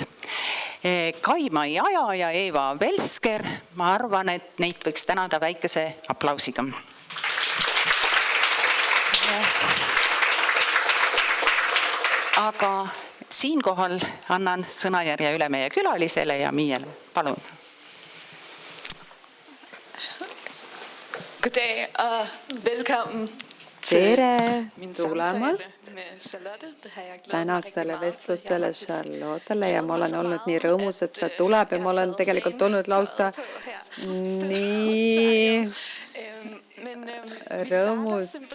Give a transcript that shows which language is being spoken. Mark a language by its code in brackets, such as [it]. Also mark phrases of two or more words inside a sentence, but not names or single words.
[et] Kaimai Aja ja Eva Velsker, ma arvan, et neid võiks tänada väikese aplausiga. Aga siinkohal annan sõnajärje üle meie külalisele ja Miele. Palun. [da] God dag og velkommen. [et] Tere tulemast tänasele vestlusele Charlottele ja ma olen olnud nii rõõmus, et see tuleb ja ma olen tegelikult olnud lausa nii rõõmus.